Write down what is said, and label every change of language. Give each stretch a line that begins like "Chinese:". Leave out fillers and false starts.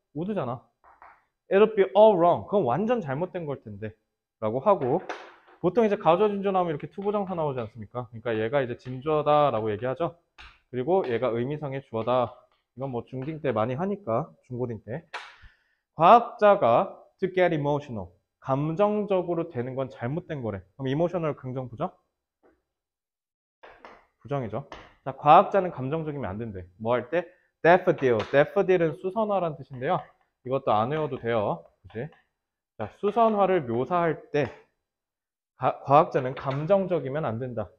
English: would잖아. It'll be all wrong.
Korean: 그건 완전 잘못된 걸 텐데 라고 하고, 보통 이제 가주어 진주어 나오면 이렇게 투부정사 나오지 않습니까? 그러니까 얘가 이제 진주어다라고 얘기하죠. 그리고 얘가 의미상의 주어다. 이건 뭐 중딩 때 많이 하니까, 중고딩 때. 과학자가
English: to get emotional.
Korean: 감정적으로 되는 건 잘못된 거래. 그럼 emotional 긍정 부정? 부정이죠. 자, 과학자는 감정적이면 안 된대. 뭐 할 때? daffodil. daffodil은 수선화라는 뜻인데요. 이것도 안 외워도 돼요. 그치? 자, 수선화를 묘사할 때 과학자는 감정적이면 안 된다.